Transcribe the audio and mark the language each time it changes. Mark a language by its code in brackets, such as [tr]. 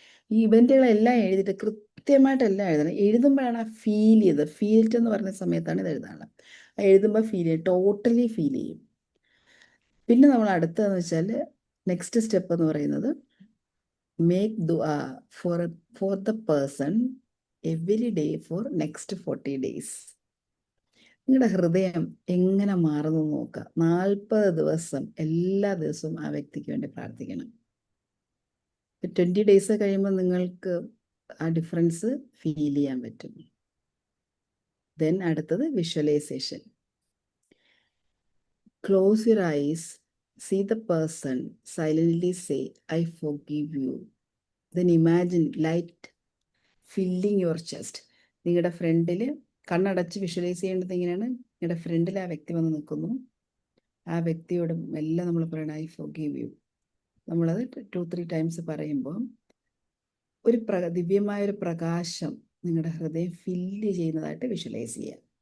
[ml] ഈ ഇവൻറ്റുകളെല്ലാം എഴുതിയിട്ട് കൃത്യമായിട്ടെല്ലാം എഴുതണം. എഴുതുമ്പോഴാണ് ആ ഫീൽറ്റ് എന്ന് പറയുന്ന സമയത്താണ് ഇത് എഴുതാനുള്ളത്. എഴുതുമ്പോൾ ടോട്ടലി ഫീൽ ചെയ്യും. പിന്നെ നമ്മൾ അടുത്തതെന്ന് വെച്ചാൽ നെക്സ്റ്റ് സ്റ്റെപ്പ് എന്ന് പറയുന്നത് [en] make dua for the person every day for next 40 days. [ml] നിങ്ങളുടെ ഹൃദയം എങ്ങനെ മാറുന്നു നോക്കുക. 40 ദിവസം എല്ലാ ദിവസവും ആ വ്യക്തിക്ക് വേണ്ടി പ്രാർത്ഥിക്കണം. [en] 20 days [ml] കഴിയുമ്പോൾ നിങ്ങൾക്ക് ആ ഡിഫറൻസ് ഫീൽ ചെയ്യാൻ പറ്റും. ദെൻ അടുത്തത് visualisation. [en] Close your eyes, see the person, silently say, I forgive you. Then imagine light filling your chest. [ml] നിങ്ങളുടെ ഫ്രണ്ടിൽ കണ്ണടച്ച് വിഷ്വലൈസ് ചെയ്യേണ്ടത് ഇങ്ങനെയാണ്. നിങ്ങളുടെ ഫ്രണ്ടിൽ ആ വ്യക്തി വന്ന് നിൽക്കുന്നു. ആ വ്യക്തിയോട് എല്ലാം നമ്മൾ പറയണം, [en] I forgive you. [ml] നമ്മളത് 2-3 times പറയുമ്പോൾ ഒരു ദിവ്യമായൊരു പ്രകാശം നിങ്ങളുടെ ഹൃദയം ഫില്ല് ചെയ്യുന്നതായിട്ട് വിഷ്വലൈസ് ചെയ്യുക.